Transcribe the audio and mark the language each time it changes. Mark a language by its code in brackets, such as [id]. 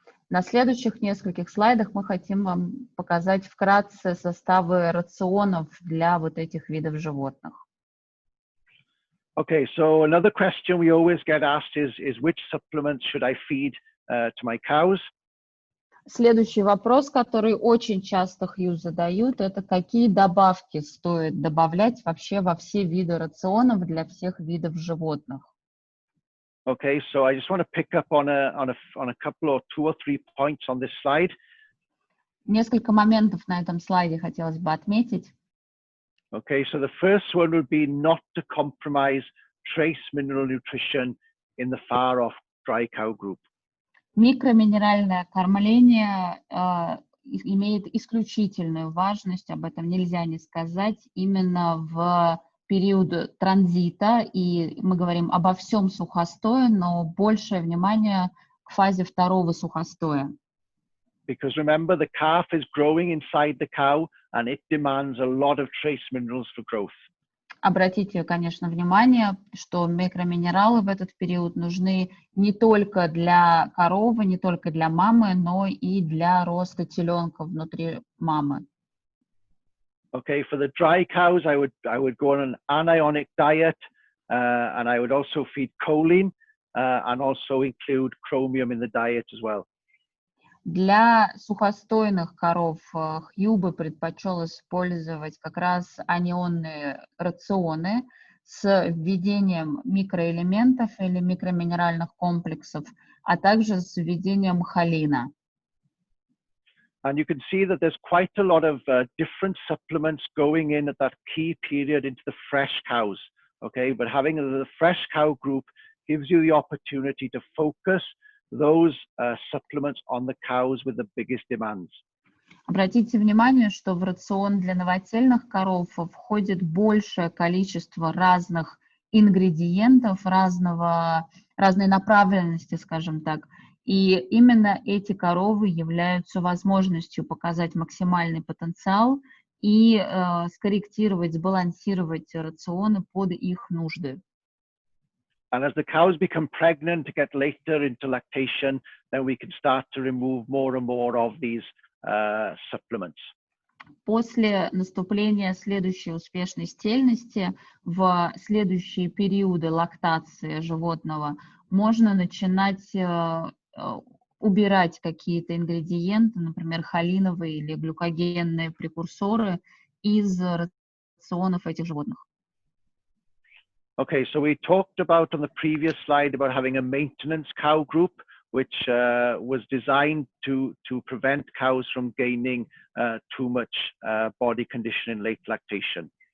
[ru] На следующих нескольких слайдах мы хотим вам показать вкратце составы рационов для вот этих видов животных. [en] Okay, so another question we always get asked is which supplements should I feed to my cows? [ru] Следующий вопрос, который очень часто Хью задают, это какие добавки стоит добавлять вообще во все виды рационов для всех видов животных. [en] Okay, so I just want to pick up on a couple or 2 or 3 points on this slide. [ru] Несколько моментов на этом слайде хотелось бы отметить. [en] Okay, so the first one would be not to compromise trace mineral nutrition in the far off dry cow group. [ru] Микроминеральное кормление имеет исключительную важность, об этом нельзя не сказать, именно в период транзита, и мы говорим обо всем сухостое, но большее внимание к фазе второго сухостоя. [en] Because remember, the calf is growing inside the cow and it demands a lot of trace minerals for growth. [ru] Обратите, конечно, внимание, что микроминералы в этот период нужны не только для коровы, не только для мамы, но и для роста теленка внутри мамы. [en] Okay, for the dry cows, I would go on an anionic diet, and I would also feed choline, and also include chromium in the diet as well. [ru] Для сухостойных коров Хью бы предпочел использовать как раз анионные рационы с введением микроэлементов или микроминеральных комплексов, а также с введением холина. [en] And you can see that there's quite a lot of different supplements going in at that key period into the fresh cows. Okay, but having the fresh cow group gives you the opportunity to focus those supplements on the cows with the biggest demands. [ru] Обратите внимание, что в рацион для новотельных коров входит большее количество разных ингредиентов, разной направленности, скажем так. И именно эти коровы являются возможностью показать максимальный потенциал и скорректировать, сбалансировать рационы под их нужды. [en] And as the cows become pregnant to get later into lactation, then we can start to remove more and more of these supplements. [ru] После наступления следующей успешной стельности в следующие периоды лактации животного можно начинать убирать какие-то ингредиенты, например, холиновые или глюкогенные прекурсоры из рационов этих животных. [en] Okay, so we talked about on the previous slide about having a maintenance cow group, which was designed to prevent cows from gaining too much body condition in late lactation.